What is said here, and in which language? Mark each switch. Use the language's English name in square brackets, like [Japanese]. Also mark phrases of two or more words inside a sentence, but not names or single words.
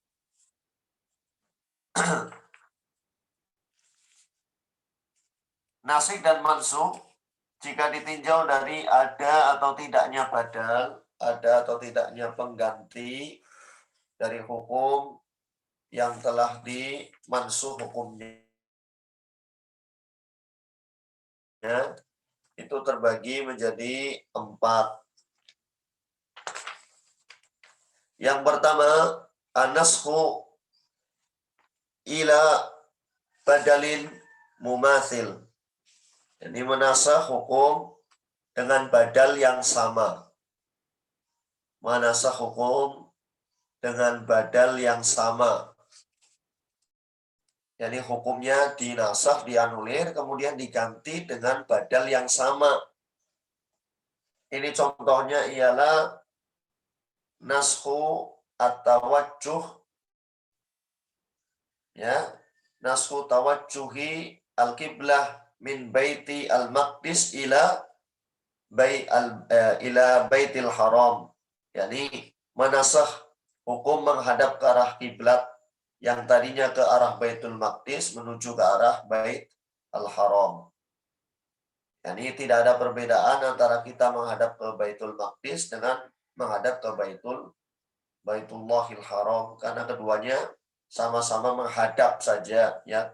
[Indonesian] Nasikh dan mansukh jika ditinjau dari ada atau tidaknya badal, ada atau tidaknya pengganti dari hukum yang telah dimansukh hukumnya, itu terbagi menjadi 4. Yang pertama, [Arabic] النسخ إلى بدل مماثل. [Indonesian] Jadi menasakh hukum dengan badal yang sama. Menasakh hukum dengan badal yang sama. Jadi hukumnya dinasakh, dianulir, kemudian diganti dengan badal yang sama. Ini contohnya ialah [Arabic] نسخ التوجه, [Indonesian] ya, [Arabic] نسخ توجه القبلة من بيت المقدس إلى بيت الحرام. [Indonesian] Yani menasakh hukum menghadap ke arah kiblat yang tadinya ke arah Baitul Maqdis menuju ke arah Bait al-Haram. Yani tidak ada perbedaan antara kita menghadap ke Baitul Maqdis dengan menghadap ke Baitullahil Haram, karena keduanya sama-sama menghadap saja, ya.